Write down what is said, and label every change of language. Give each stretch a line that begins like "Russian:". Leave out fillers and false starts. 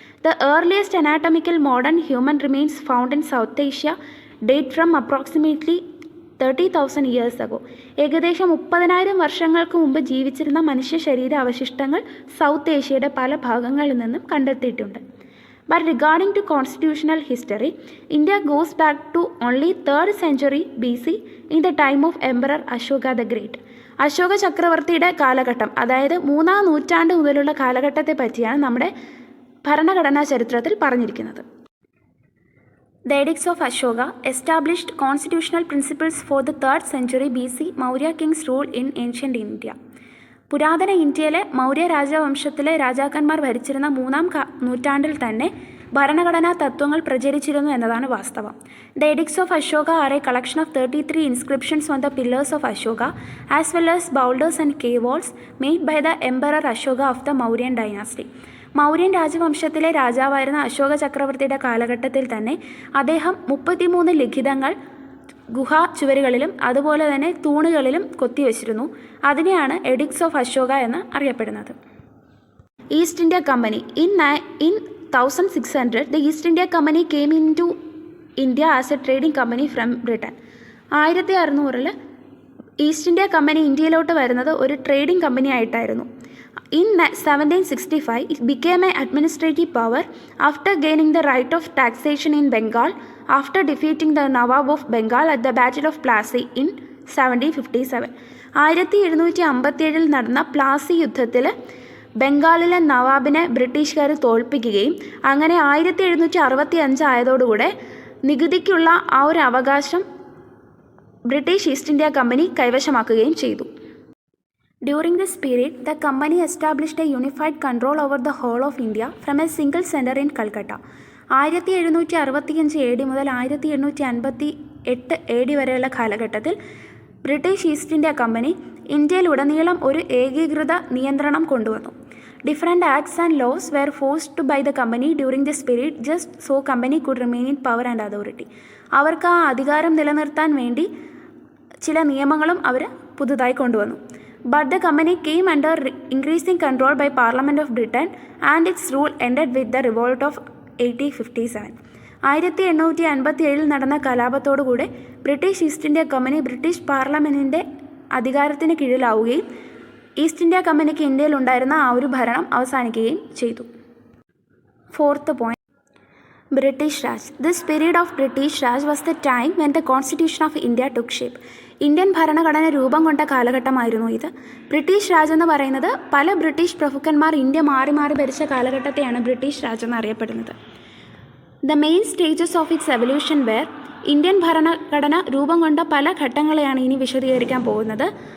English: The earliest anatomical modern human remains found in South Asia date from approximately 30,000 years ago.
Malayalam: ഏകദേശം 30,000 വർഷങ്ങൾക്ക് മുമ്പ് ജീവിച്ചിരുന്ന മനുഷ്യ ശരീര അവശിഷ്ടങ്ങൾ സൗത്ത് ഏഷ്യയുടെ പല ഭാഗങ്ങളിൽ നിന്നും കണ്ടെത്തിയിട്ടുണ്ട്.
English: But regarding to constitutional history, India goes back to only 3rd century BC in the time of Emperor Ashoka the Great.
Malayalam: Ashoka ചക്രവർത്തിയുടെ കാലഘട്ടം, അതായത് 3ാം നൂറ്റാണ്ട് മുതലുള്ള കാലഘട്ടത്തെ പറ്റിയാണ് നമ്മുടെ ഭരണഘടനാ ചരിത്രത്തിൽ പറഞ്ഞിരിക്കുന്നത്.
English: The edicts of Ashoka established constitutional principles for the 3rd century BC Maurya kings rule in ancient India.
Malayalam: പുരാതന ഇന്ത്യയിലെ മൗര്യ രാജവംശത്തിലെ രാജാക്കന്മാർ ഭരിച്ചിരുന്ന 3-ാം നൂറ്റാണ്ടിൽ തന്നെ ഭരണഘടനാ തത്വങ്ങൾ പ്രചരിച്ചിരുന്നു എന്നതാണ് വാസ്തവം.
English: The edicts of Ashoka are a collection of 33 inscriptions on the pillars of Ashoka as well as boulders and cave walls made by the Emperor Ashoka of the Mauryan dynasty.
Malayalam: Mauryan രാജവംശത്തിലെ രാജാവായിരുന്ന അശോക ചക്രവർത്തിയുടെ കാലഘട്ടത്തിൽ തന്നെ അദ്ദേഹം 33 ലിഖിതങ്ങൾ ഗുഹാ ചുവരുകളിലും അതുപോലെ തന്നെ തൂണുകളിലും കൊത്തിവെച്ചിരുന്നു. അതിനെയാണ് എഡിക്ട്സ് ഓഫ് അശോക എന്ന് അറിയപ്പെടുന്നത്. East India company.
English: In 1600 the East India Company came into India as a trading company from Britain.
Malayalam: 1600 east India company ഇന്ത്യയിലോട്ട് വരുന്നത് ഒരു ട്രേഡിംഗ് കമ്പനി ആയിട്ടായിരുന്നു.
English: In 1765 it became an administrative power after gaining the right of taxation in Bengal after defeating the Nawab of Bengal at the Battle of Plassey in 1757.
Malayalam: 1757 നടന്ന പ്ലാസി യുദ്ധത്തിൽ ബംഗാളിലെ നവാബിനെ ബ്രിട്ടീഷുകാർ തോൽപ്പിക്കുകയും അങ്ങനെ 1765 ആയതോടുകൂടെ നികുതിക്കുള്ള ആ ഒരു അവകാശം ബ്രിട്ടീഷ് ഈസ്റ്റ് ഇന്ത്യ കമ്പനി കൈവശമാക്കുകയും ചെയ്തു.
English: During this period, the company established a unified control over the whole of India from a single center in Calcutta.
Malayalam: 1765 AD മുതൽ 1758 AD വരെയുള്ള കാലഘട്ടത്തിൽ ബ്രിട്ടീഷ് ഈസ്റ്റ് ഇന്ത്യ കമ്പനി ഇന്ത്യയിലുടനീളം ഒരു ഏകീകൃത നിയന്ത്രണം കൊണ്ടുവന്നു.
English: Different acts and laws were forced by the company during this period just so company could remain in power and authority.
Malayalam: അവർക്ക് ആ അധികാരം നിലനിർത്താൻ വേണ്ടി ചില നിയമങ്ങളും അവർ പുതുതായി കൊണ്ടുവന്നു.
English: But the company came under increasing control by Parliament of Britain and its rule ended with the revolt of 1857.
Malayalam: 1857 നടന്ന കലാപത്തോടുകൂടെ British east India company British പാർലമെൻറ്റിൻ്റെ അധികാരത്തിന് കീഴിലാവുകയും ഈസ്റ്റ് ഇന്ത്യ കമ്പനിക്ക് ഇന്ത്യയിൽ ഉണ്ടായിരുന്ന ആ ഒരു ഭരണം അവസാനിക്കുകയും ചെയ്തു.
English: 4th point, British Raj. This period of British Raj was the time when the Constitution of India took shape.
Malayalam: Indian ഭരണഘടന രൂപം കൊണ്ട കാലഘട്ടമായിരുന്നു ഇത്. ബ്രിട്ടീഷ് രാജ് എന്ന് പറയുന്നത് പല ബ്രിട്ടീഷ് പ്രഭുക്കന്മാർ ഇന്ത്യ മാറി മാറി ഭരിച്ച കാലഘട്ടത്തെയാണ് ബ്രിട്ടീഷ് രാജ് എന്നറിയപ്പെടുന്നത്.
English: The main stages of its evolution were.
Malayalam: Indian ഭരണഘടന രൂപം കൊണ്ട പല ഘട്ടങ്ങളെയാണ് ഇനി വിശദീകരിക്കാൻ പോകുന്നത്.